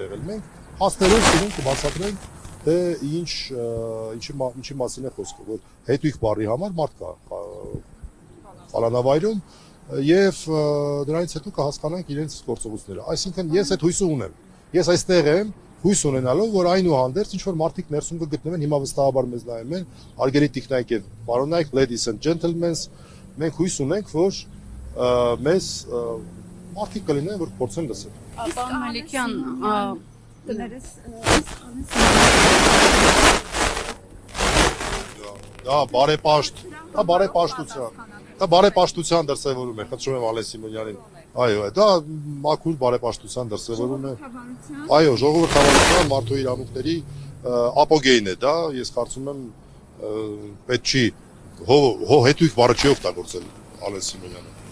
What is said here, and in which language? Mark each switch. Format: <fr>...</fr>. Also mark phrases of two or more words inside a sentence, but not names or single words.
<hy>եղել։ Մենք հաստերով կբացատրենք թե ինչի մասին է խոսքը, որ հետույք բառի համար մարդ կա կալանավայրում եւ դրանից հետո կհասկանանք իրենց գործողությունները։ Այսինքն ես այդ հույսը ունեմ։ Ես այստեղ եմ հույս ունենալով, որ այնուհանդերձ ինչ որ մարդիկ ներսում կգտնվեն, հիմա վստահաբար մեզ նայում են, արգելի տիկնայք եւ պարոնայք,</hy> <en>ladies and gentlemen,</en> <hy>մենք հույս ունենք, որ մեզ մարդիկ կլինեն, որ փորձեն լսել։ Պարոն Մելիքյան, Դա բարեպաշտության դրսևորում է, խնդրում եմ Ալեն Սիմոնյանին, այո, դա մաքուր բարեպաշտության դրսևորում է, այո, ժողովրդավարության մարդու իրավունքների ապոգեյն է դա, ես կարծում եմ պետք չի, հետույք բառը չի օգտագործել Ալեն Սիմոնյանը։</hy>